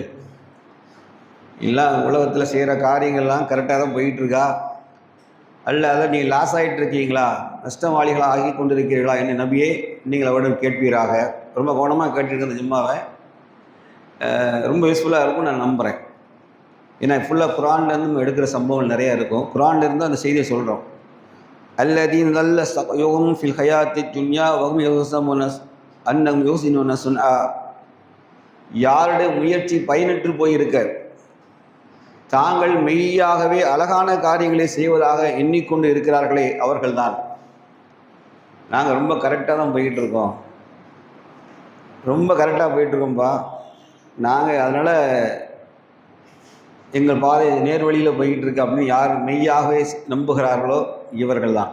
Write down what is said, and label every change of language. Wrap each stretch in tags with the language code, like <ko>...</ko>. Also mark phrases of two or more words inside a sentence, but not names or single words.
<ta>இல்லை, உலகத்தில் செய்கிற காரியங்கள்லாம் கரெக்டாக தான் போயிட்டுருக்கா, அல்ல அதை நீங்கள் லாஸ் ஆகிட்டு இருக்கீங்களா, நஷ்டவாளிகளாக ஆகி கொண்டிருக்கிறீர்களா என்று நபியை நீங்கள் அவரிடம் கேட்பீராக. ரொம்ப கவனமாக கேட்டிருக்க இந்த ஜும்மாவை ரொம்ப யூஸ்ஃபுல்லாக இருக்கும்னு நான் நம்புகிறேன். ஏன்னா ஃபுல்லாக குர்ஆன்லேருந்து நம்ம எடுக்கிற சம்பவங்கள் நிறையா இருக்கும். குர்ஆன்லேருந்து அந்த செய்தியை சொல்கிறோம்.</ta> <ar>அல்லதீன ضل سعيهم في الحياة الدنيا وهم يحسبون أنهم يحسنون صنعا.</ar> <ta>யாருடைய முயற்சி பயனற்று போயிருக்க, தாங்கள் மெய்யாகவே அழகான காரியங்களை செய்வதாக எண்ணிக்கொண்டு இருக்கிறார்களே அவர்கள்தான். நாங்கள் ரொம்ப கரெக்டாக தான் போய்கிட்டு இருக்கோம், ரொம்ப கரெக்டாக போயிட்டுருக்கோம்ப்பா நாங்கள், அதனால் எங்கள் பாதை நேர்வழியில் போய்கிட்டு இருக்கு அப்படின்னு யார் மெய்யாகவே நம்புகிறார்களோ இவர்கள் தான்.</ta>